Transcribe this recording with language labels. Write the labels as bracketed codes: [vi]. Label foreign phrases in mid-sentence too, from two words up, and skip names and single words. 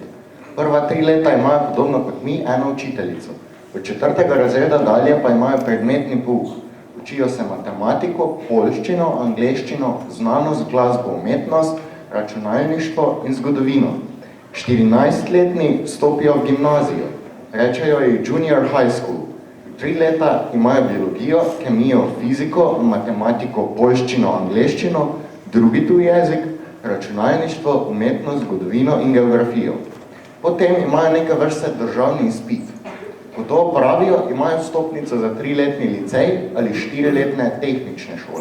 [sl] Prva 3 leta imajo podobno kot mi eno učiteljico. Od 4. razreda dalje pa imajo predmetni pouk. Učijo se matematiko, poljščino, angleščino, znanost, glasbo, umetnost, računalništvo in zgodovino. 14-letni stopijo v gimnazijo. Rečejo ji [en] junior high school. [sl] 3 leta imajo biologijo, kemijo, fiziko, matematiko, poljščino, angleščino, drugi tuj jezik, računalništvo, umetnost, zgodovino in geografijo. Potem imajo neke vrste državni izpit. Ko to opravijo, imajo vstopnico za 3-letni licej ali 4-letne tehnične šole.